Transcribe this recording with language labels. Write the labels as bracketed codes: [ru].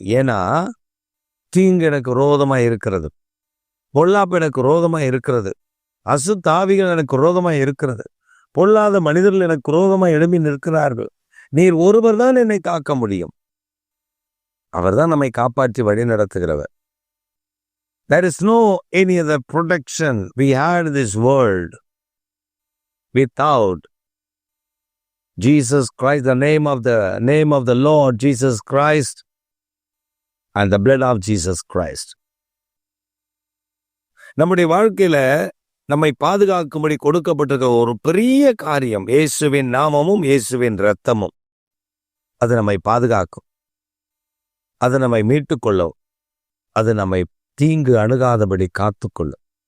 [ta] ஏன்னா தீங்கு எனக்கு விரோதமா இருக்கிறது, பொல்லாப்பு எனக்கு விரோதமா இருக்கிறது, அசுத்தாவிகள் எனக்கு விரோதமா இருக்கிறது, பொல்லாத மனிதர்கள் எனக்கு விரோதமா எழும்பி நிற்கிறார்கள். நீர் ஒருவர் தான் என்னை காக்க முடியும். அவர்தான் நம்மை காப்பாற்றி வழி நடத்துகிறவர். [en] There is no any other protection we had in this world without Jesus Christ, the name of the Lord Jesus Christ and the blood of Jesus Christ. [ta] நம்முடைய வாழ்க்கையில நம்மை பாதுகாக்கும்படி கொடுக்கப்பட்டிருக்க ஒரு பெரிய காரியம் இயேசுவின் நாமமும் இயேசுவின் இரத்தமும். அது நம்மை பாதுகாக்கும், அது நம்மை மீட்டுக்கொள்ளும், அது நம்மை தீங்கு அணுகாதபடி காத்துக்கொள்ளும்.